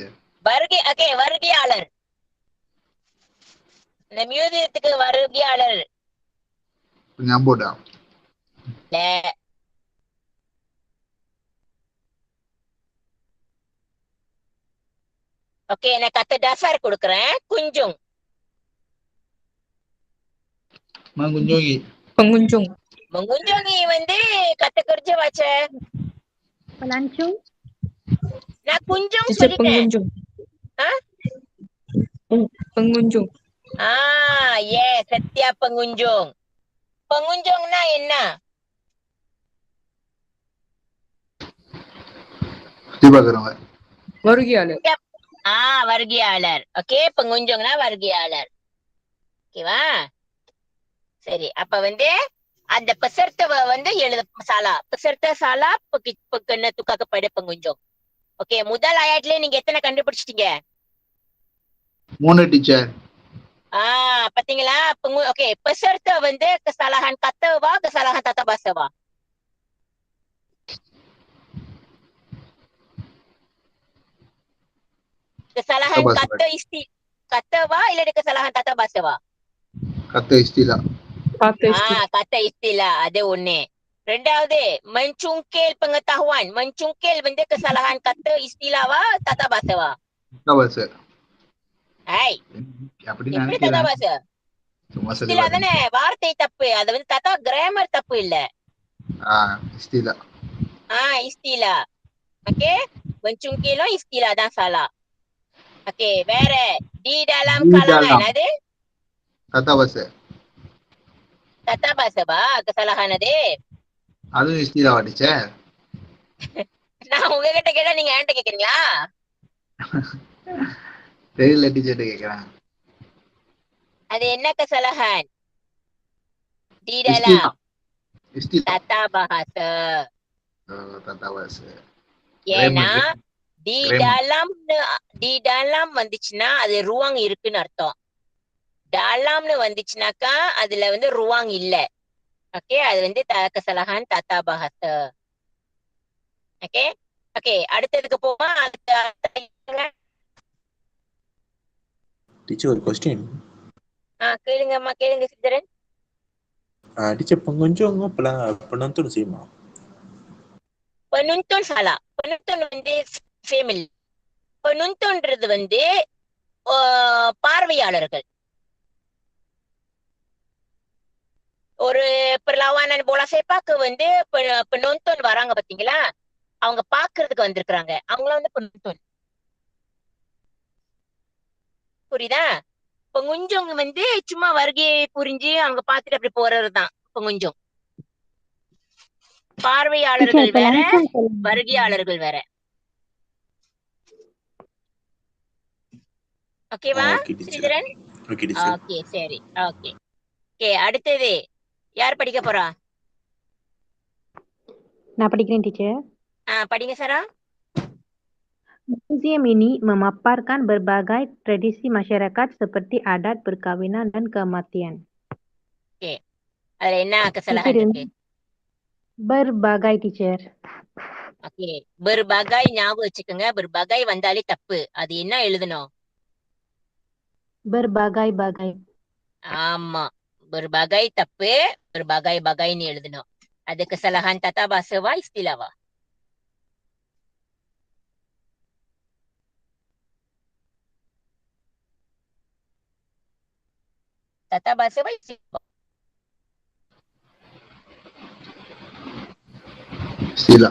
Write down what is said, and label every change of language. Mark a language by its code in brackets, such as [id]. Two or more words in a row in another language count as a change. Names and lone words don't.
[ta] வருகையாளர். இந்த மியூசியத்துக்கு வருகையாளர். ஞாபகா. ஓகே, நான் [ms] kata dasar [ta] கொடுக்கிறேன். kunjung. [ms] mengunjungi. Pengunjung. mengunjungi வந்து kata kerja baca. Pelancong. [ta] நான் kunjung Teacher சொல்லிட்டேன். [ms] pengunjung. Pengunjung. yes, setiap pengunjung. [ta] pengunjungனா என்ன? சுத்தி பார்க்கறவங்க. வருகையாளர். வருகையாளர். ஓகே, pengunjungனா வருகையாளர். ஓகேவா? சரி, அப்ப வந்து அந்த peserta வந்து எழுத salah. [ms] peserta salah kena tukar kepada pengunjung. [ta] ஓகே, முதல் ஆயாட்லயே நீங்க எத்தனை கண்டுபிடிச்சிட்டீங்க? 3 டீச்சர். பாத்தீங்களா? ஓகே, [ms] peserta வந்து kesalahan kata வா kesalahan tata bahasa வா? kesalahan kata வா இல்ல kesalahan tata bahasa வா? kata istilah. kata istilah, ada [ta] ஒண்ணு. ரெண்டாவது [ms] mencungkil pengetahuan. mencungkil வந்து kesalahan kata istilah வா tata bahasa வா? tata bahasa. [ta] எப்படி [ms] tata bahasa? [ta] istilah தானே, வார்த்தை தப்பு. அது வந்து tata grammar தப்பு இல்ல. [ms] istilah. istilah. ஓகே, mencungkilம் istilah தான் salah. [ta] ஓகே, வேற [ms] di dalam kalangan [ta] அது [ms] tata bahasa. tata bahasa வா kesalahan அது? [ta] அதுவும் istilah வா டீச்சர்? நான் உங்ககிட்ட கேட்டா நீங்க என்கிட்ட கேக்குறீங்களா? தெரியல டீச்சர் கேக்குறேன். அது என்ன [ms] kesalahan? di dalam tata bahasa. tata bahasa. [ta] ஏன்னா [ms] di dalam [ta] வந்துச்சுன்னா அது ruang இருக்குன்னு அர்த்தம். dalamன்னு வந்துச்சுனாக்கா அதுல வந்து ruang இல்ல. ஓகே, அது வந்து [ms] kesalahan tata bahasa. [ta] ஓகே, அடுத்ததுக்கு போவோம். Teacher, ஒரு question. கேளுங்கம்மா, கேளுங்க சித்திரன். [ms] Teacher, pengunjung apa penonton sih, Ma? Penonton salah. Penonton வந்து family. [ta] penontonன்றது வந்து பார்வையாளர்கள். ஒரு [ms] perlawanan bola sepak [ta] வந்து penonton வராங்க பாத்தீங்களா, அவங்க பாக்குறதுக்கு வந்திருக்காங்க, அவங்கள வந்து penonton. புரியுதா? pengunjung வந்து சும்மா வருகையை புரிஞ்சு அவங்க பார்த்துட்டு அப்படி போறதுதான் pengunjung. பார்வையாளர்கள் வேற, வருகையாளர்கள் வேற. ஓகேவா [en] Okay, teacher. [ta] ஸ்ரீதரன்? [en] Okay, teacher. [ta] ஓகே, சரி. ஓகே ஓகே, அடுத்தது யார் படிக்க போறா? நான் படிக்கிறேன் டீச்சர். படிங்க சாரா. [ms] Museum ini memaparkan berbagai tradisi masyarakat seperti adat perkawinan dan kematian. [ta] ஓகே, அதுல என்ன kesalahan இருக்கு? [ms] Berbagai டீச்சர். [ta] ஓகே, berbagai ஞாபகம் வச்சுக்கோங்க. berbagai வந்தாலே தப்பு. அது என்ன எழுதணும்? [ms] Berbagai-bagai. [ta] ஆமா, berbagai தப்பு, berbagai-bagaiன்னு எழுதணும். [ms] அது kesalahan tata bahasa wah istilah wah? Tata bahasa wah istilah. Istilah.